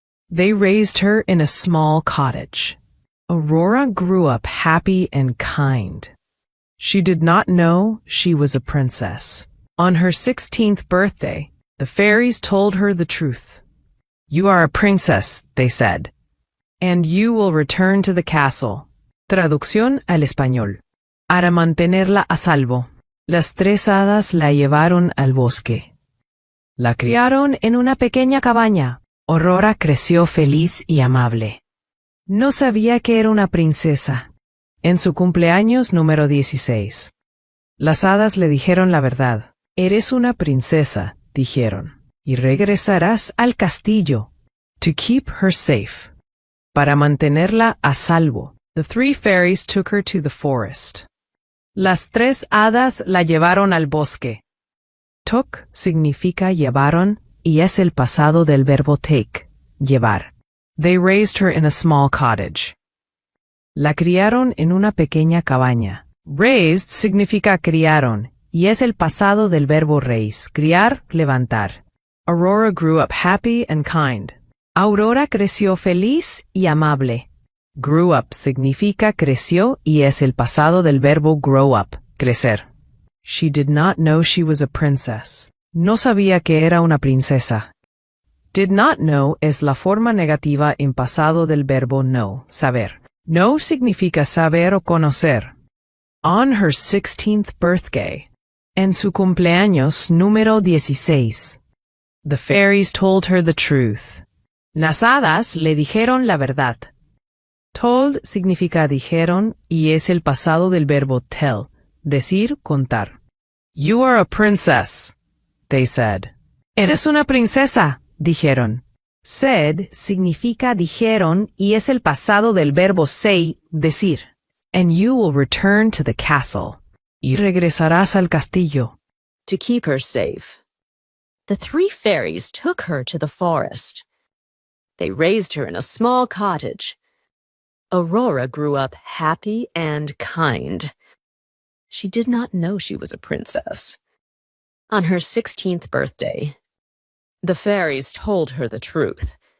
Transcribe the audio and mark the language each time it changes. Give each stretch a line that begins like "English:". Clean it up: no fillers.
English: They raised her in a small cottage. Aurora grew up happy and kind. She did not know she was a princess. On her 16th birthday, the fairies told her the truth. You are a princess, they said, and you will return to the castle.
Spanish: Traducción al español. Para mantenerla a salvo, las 3 hadas la llevaron al bosque. La criaron en una pequeña cabaña. Aurora creció feliz y amable. No sabía que era una princesa. En su cumpleaños número 16. Las hadas le dijeron la verdad. Eres una princesa, dijeron, y regresarás al castillo.
English: To keep her safe.
Spanish: Para mantenerla a salvo,
English: the 3 fairies took her to the forest.
Spanish: Las 3 hadas la llevaron al bosque. Took significa llevaron y es el pasado del verbo take, llevar.
English: They raised her in a small cottage.
Spanish: La criaron en una pequeña cabaña. Raised significa criaron y es el pasado del verbo raise, criar, levantar.
English: Aurora grew up happy and kind.
Spanish: Aurora creció feliz y amable. Grew up significa creció y es el pasado del verbo grow up, crecer.
English: She did not know she was a princess.
Spanish: No sabía que era una princesa. Did not know es la forma negativa en pasado del verbo know, saber. Know significa saber o conocer.
English: On her 16th birthday,
Spanish: en su cumpleaños número 16,
English: the fairies told her the truth.
Spanish: Las hadas le dijeron la verdad. Told significa dijeron y es el pasado del verbo tell, decir, contar.
English: You are a princess, they said.
Spanish: Eres una princesa, dijeron. Said significa dijeron y es el pasado del verbo say, decir.
English: And you will return to the castle.
Spanish: Y regresarás al castillo.
English: To keep her safe, the 3 fairies took her to the forest. They raised her in a small cottage. Aurora grew up happy and kind. She did not know she was a princess. On her 16th birthday, the fairies told her the truth.